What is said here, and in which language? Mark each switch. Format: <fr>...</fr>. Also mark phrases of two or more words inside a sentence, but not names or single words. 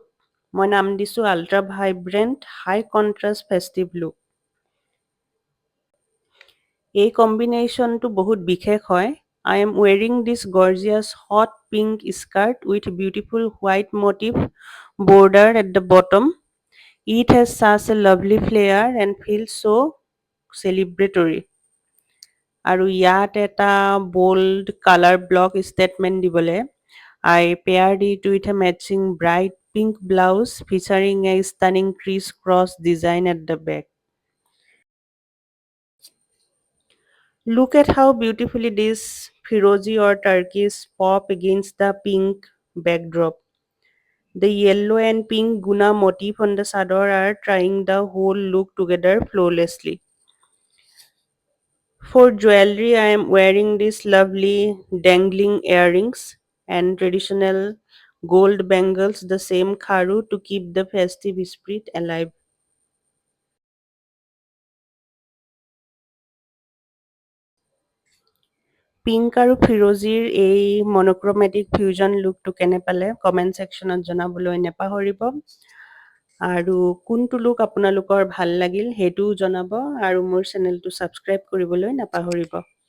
<en>মই নাম দিছোঁ ultra vibrant high contrast festive look.</en> <as>এই কম্বিনেশ্যনটো বহুত বিশেষ হয়।</as> <en>I am wearing this gorgeous hot pink skirt with beautiful white motif border at the bottom. It has such a lovely flair and feels so celebratory.</en> <as>আৰু ইয়াত এটা</as> <en>bold color block statement দিবলৈ I paired it with a matching bright pink blouse featuring a stunning criss-cross design at the back. Look at how beautifully this Firozi or turquoise pop against the pink backdrop. The yellow and pink guna motif on the sador are tying the whole look together flawlessly. For jewelry, I am wearing these lovely dangling earrings and traditional gold bangles, the same kharu to keep the festive spirit alive.</en> <as>পিংক আৰু ফিৰোজীৰ এই</as> <en>monochromatic fusion</en> <as>লুকটো কেনে পালে</as> <en>comment section</en> <as>জনাবলৈ নাপাহৰিব। আৰু কোনটো লুক আপোনালোকৰ ভাল লাগিল সেইটোও জনাব আৰু মোৰ চেনেলটো ছাবস্ক্ৰাইব কৰিবলৈ নাপাহৰিব।</as>